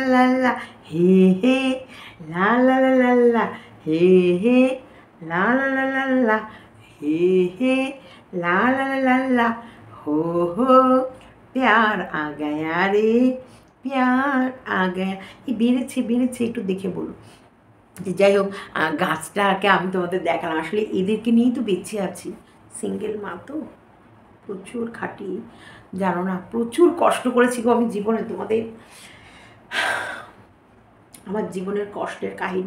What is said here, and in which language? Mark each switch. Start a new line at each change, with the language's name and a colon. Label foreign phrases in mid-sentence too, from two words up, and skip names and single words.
Hindi: লা লা, হে হে লা লা লা লা লা, হে হে লা লা লা লা লা, হে হে লা লা লা লা লা, हो प्यार आ गया रे, प्यार आ गया।
Bangla: এই বেড়েছে একটু দেখে বলো। যে যাই হোক, গাছটাকে আমি তোমাদের দেখালাম, আসলে এদেরকে নিয়েই তো বেঁচে আছি। সিঙ্গেল মা তো, প্রচুর খাটি, জানো না, প্রচুর কষ্ট করেছি গো আমি জীবনে। তোমাদের আমার জীবনের কষ্টের কাহিনী।